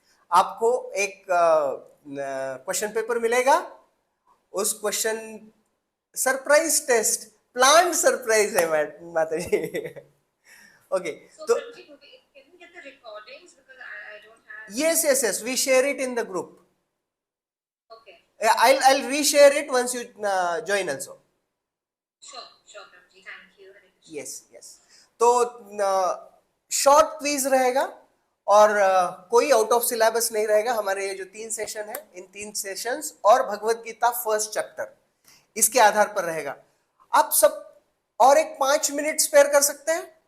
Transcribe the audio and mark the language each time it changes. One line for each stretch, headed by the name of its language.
Hindi: आपको एक question paper मिलेगा, उस question surprise test, plan surprise है माता जी. ओके, तो
English: can we get the recordings, because I don't have. yes, we share it in the group. Okay. I'll reshare it once you join also. Sure, Prabhuji. Thank you. Yes.
Hindi: तो short quiz रहेगा और कोई out of syllabus नहीं रहेगा. हमारे ये जो 3 session है, इन 3 सेशंस और भगवत गीता फर्स्ट चैप्टर, इसके आधार पर रहेगा. आप सब और एक 5 मिनट स्पेयर कर सकते हैं?